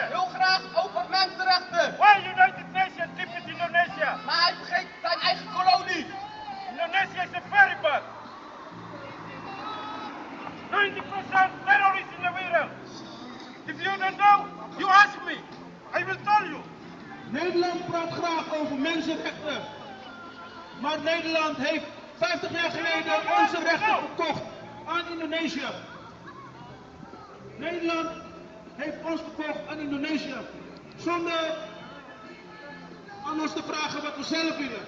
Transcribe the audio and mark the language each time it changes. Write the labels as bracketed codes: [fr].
[nl] Heel graag over mensenrechten! [en] Why United Nations keep it Indonesia? [nl] Maar hij vergeet zijn eigen kolonie! [en] Indonesia is a very bad! 90% terrorists in the world! If you don't know, you ask me! I will tell you! [nl] Nederland praat graag over mensenrechten. Maar Nederland heeft 50 jaar geleden onze rechten verkocht aan Indonesië. Nederland heeft ons verkocht aan Indonesië. Zonder aan ons te vragen wat we zelf willen.